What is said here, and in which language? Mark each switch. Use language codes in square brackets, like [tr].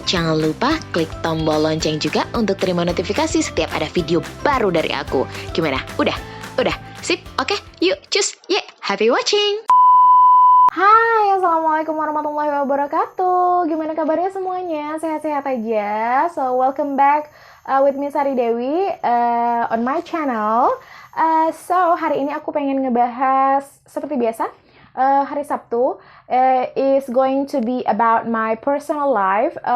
[id] Jangan lupa klik tombol lonceng juga untuk terima notifikasi setiap ada video baru dari aku. Gimana? Udah? Sip? Oke, yuk, cus, [en] happy watching! [id] Hai, Assalamualaikum warahmatullahi wabarakatuh. Gimana kabarnya semuanya? Sehat-sehat aja? [en] So, welcome back with me Sari Dewi on my channel. [id] So, hari ini aku pengen ngebahas seperti biasa. Hari Sabtu [en] is going to be about my personal life.